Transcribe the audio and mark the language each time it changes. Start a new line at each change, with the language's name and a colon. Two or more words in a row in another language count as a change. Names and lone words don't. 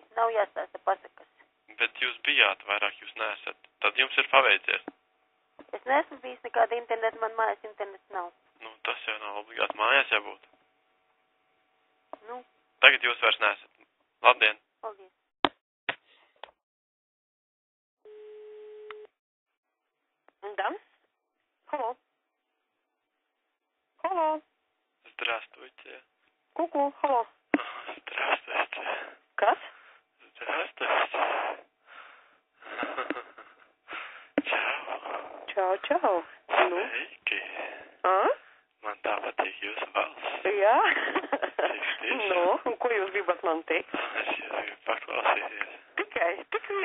Latvian: Nav jāstāsta pasakas. Bet jūs bijāt, vairāk jūs neesat. Tad jums ir paveicies. Es neesmu bijis nekāda interneta, man mājas internets nav. Tas jau nav obligāti mājās jābūt. Tagad jūs vairs neesat. Labdien. Paldies.
Russian: Да? Алло. Алло. Здравствуйте. Ку-ку, алло. Здравствуйте.
Latvian: Kas?
Russian: Здравствуйте.
Latvian: Čau. Sveiki. Man tā patīk jūsu balss. Jā? Cik tieši? Un ko jūs gribat man teikt? Es jūs gribu paklausīties. Tik vien.